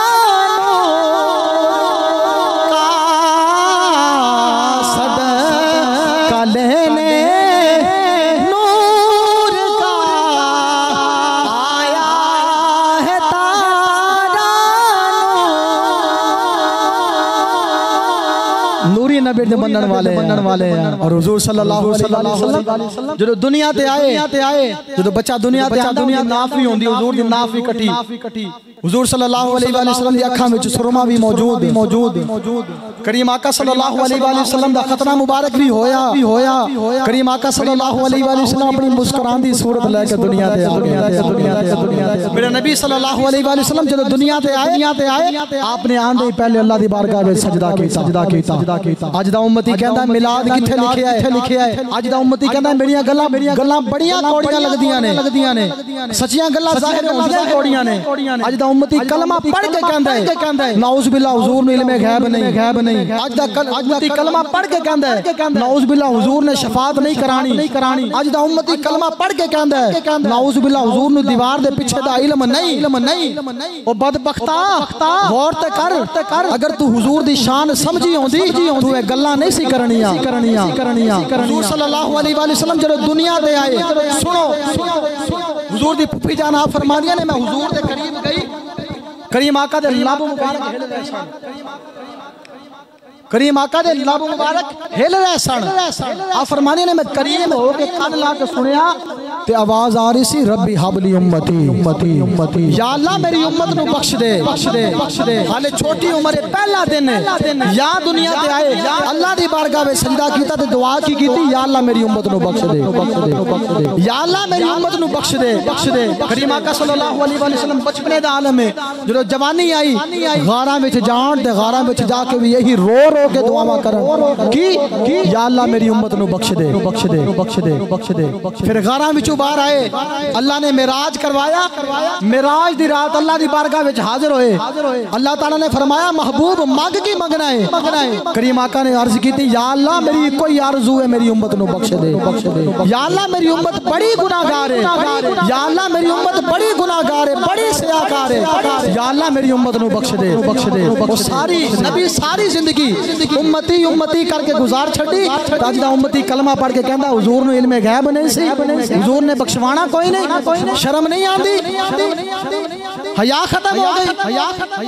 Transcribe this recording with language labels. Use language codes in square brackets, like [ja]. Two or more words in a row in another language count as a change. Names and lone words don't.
[ur] کا صدقہ لینے بننے والے ہیں. [pa] اور حضور [ar] صلى الله عليه وسلم [pa] جو دنیا تے آئے جو بچہ دنیا تے آندا دنیا ناف بھی ہوندی حضور دی ناف بھی کٹی. حضور [ar] صلى الله عليه وسلم [pa] دی اکھاں وچ سرمہ بھی موجود. کریم آقا [ar] صلى الله عليه وسلم [pa] دا ختنہ مبارک بھی ہویا. کریم آقا [ar] صلى الله عليه وسلم [pa] اپنی مسکراندی صورت لے کے دنیا تے آئے. میرے نبی [ar] صلى الله عليه وسلم [pa] جو دنیا تے آئے آپنے آندے ہی پہلے اللہ دی بارگاہ میں سجدہ کیتا. اج دا امتی کہندا میلاد کتھے لکھیا ہے۔ اج دا امتی کہندا میریاں گلاں بڑیاں کوڑیاں لگدیاں نے سچیاں گلاں ظاہر ہوندیاں کوڑیاں نے. اج دا امتی کلمہ پڑھ کے کہندا ہے [ar] نعوذ بالله [pa] حضور نے علمِ غیب نہیں. اج دا امتی کلمہ پڑھ کے کہندا ہے [ar] نعوذ بالله [pa] حضور نے شفاعت نہیں کرانی. اج دا امتی کلمہ پڑھ کے کہندا ہے [ar] نعوذ بالله [pa] حضور نے دیوار دے پیچھے دا علم نہیں. او بدبختا غور تے کر اگر تو حضور دی شان سمجھی ہوندی تو اے گلاں نہیں سی کرنیاں. حضور [ar] صلى الله عليه وسلم [pa] جب دنیا دے آئے سنو حضور دی پھپھی جان آپ فرمادیاں نے میں حضور دے قریب گئی کریم آقا دے لب مبارک ہل رہے سن. کریم آقا دے لب مبارک ہل رہے سن. آپ فرمادیاں نے میں قریب ہو کے کان لا کے سنیا تے آواز آ رہی سی [ar] ربي هب لي أمتي يا الله [pa] میری امت نوں بخش دے. ہالے چھوٹی عمر ہے پہلا دن ہے یا دنیا تے آئے اللہ دی بارگاہ میں سجدہ کیتا تے دعا کی کیتی [ar] يا الله [pa] میری امت نوں بخش دے [ar] يا الله [pa] میری امت نوں بخش دے. کریم آقا [ar] صلى الله عليه وسلم [pa] بچپنے دا عالم ہے جو جوانی آئی غاراں وچ جان تے غاراں وچ جا کے بھی یہی رو کے دعاواں کرن کی [ar] يا الله [pa] میری امت نوں بخش دے. پھر غاراں وچ باہر آئے اللہ نے معراج کروایا. معراج دی رات اللہ دی بارگاہ وچ حاضر ہوئے. اللہ تعالیٰ نے فرمایا محبوب منگ کی منگنا ہے. کریم آقا نے عرض کی تھی [ar] يا الله [pa] میری کوئی آرزو ہے میری امت نوں بخش دے. [ar] يا الله [pa] میری امت بڑی گناہگار ہے. [ar] يا الله [pa] میری امت بڑی گناہگار ہے بڑی سیاہکار ہے. [ar] يا الله [pa] میری امت نوں بخش دے. وہ ساری نبی ساری زندگی امتی کر کے گزار چھڈی. اج دا امتی کلمہ پڑھ کے کہندا حضور نوں علمِ غیب نہیں سی حضور نے بخشوانا کوئی نہیں شرم نہیں آندی حیا ختم ہو گئی.